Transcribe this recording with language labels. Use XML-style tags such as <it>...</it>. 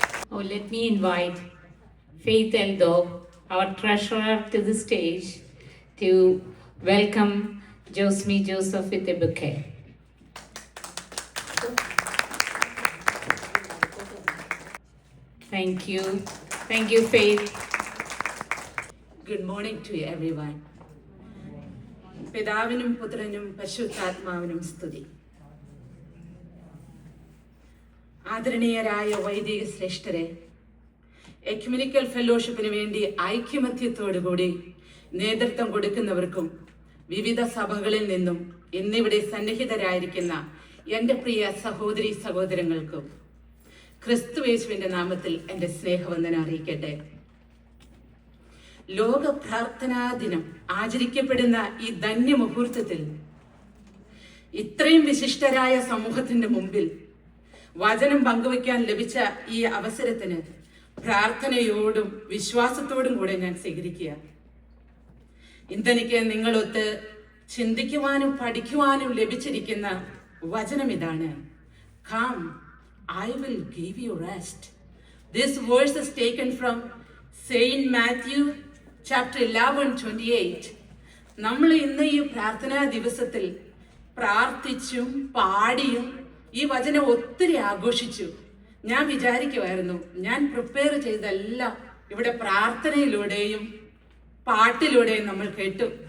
<en>Oh, let me invite Faith Eldo, our treasurer, to the stage to welcome Josmi Joseph with a bouquet. Thank you. Thank you, Faith. Good morning to everyone.</en> <ml>പിതാവിനും പുത്രനും പരിശുദ്ധാത്മാവിനും സ്തുതി. ആദരണീയരായ വൈദിക ശ്രേഷ്ഠരെ, ecumenical ഫെലോഷിപ്പിന് വേണ്ടി ഐക്യമത്യത്തോടുകൂടി നേതൃത്വം കൊടുക്കുന്നവർക്കും വിവിധ സഭകളിൽ നിന്നും ഇന്നിവിടെ സന്നിഹിതരായിരിക്കുന്ന എൻ്റെ പ്രിയ സഹോദരി സഹോദരങ്ങൾക്കും ക്രിസ്തുയേശുവിൻ്റെ നാമത്തിൽ എൻ്റെ സ്നേഹവന്ദനം അറിയിക്കട്ടെ. ലോക പ്രാർത്ഥനാ ദിനം ആചരിക്കപ്പെടുന്ന ഈ ധന്യ മുഹൂർത്തത്തിൽ ഇത്രയും വിശിഷ്ടരായ സമൂഹത്തിന്റെ മുമ്പിൽ വചനം പങ്കുവയ്ക്കാൻ ലഭിച്ച ഈ അവസരത്തിന് പ്രാർത്ഥനയോടും വിശ്വാസത്തോടും കൂടെ ഞാൻ സ്വീകരിക്കുക. ഇന്നെനിക്ക് നിങ്ങളൊത്ത് ചിന്തിക്കുവാനും പഠിക്കുവാനും ലഭിച്ചിരിക്കുന്ന വചനം ഇതാണ്:</ml> <en>Come, I will give you rest. This verse is taken from Saint Matthew chapter 11:28.</en> <ml>നമ്മൾ ഇന്ന് ഈ പ്രാർത്ഥനാ ദിവസത്തിൽ പ്രാർത്ഥിച്ചും പാടിയും ഈ വചനം ഒത്തിരി ആഘോഷിച്ചു. ഞാൻ വിചാരിക്കുമായിരുന്നു, ഞാൻ പ്രിപ്പയർ ചെയ്തെല്ലാം ഇവിടെ പ്രാർത്ഥനയിലൂടെയും പാട്ടിലൂടെയും നമ്മൾ കേട്ടു.</ml>